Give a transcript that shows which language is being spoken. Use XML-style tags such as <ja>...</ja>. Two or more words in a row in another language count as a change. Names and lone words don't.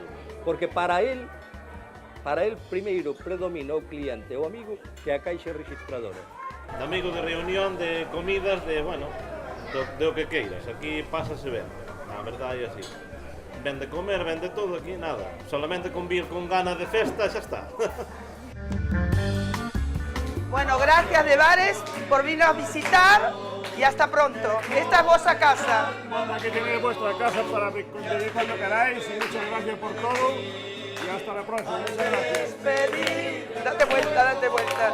<gl>Porque para él primeiro predomina o cliente o amigo que a caixa registradora. De amigo, de reunión, de comidas, de, bueno, do que queiras. Aquí pásase ben, na verdade é así. Ben de comer, ben de todo, aquí nada. Solamente con vir con ganas de festa, xa está.</gl> <es>Bueno, gracias de Bares por venir a visitar y hasta pronto. Esta es vuestra casa. Aquí tenéis vuestra casa para vivir cuando queráis y muchas gracias por todo. Y hasta la próxima. Muchas gracias. Date vuelta, date vuelta.</es>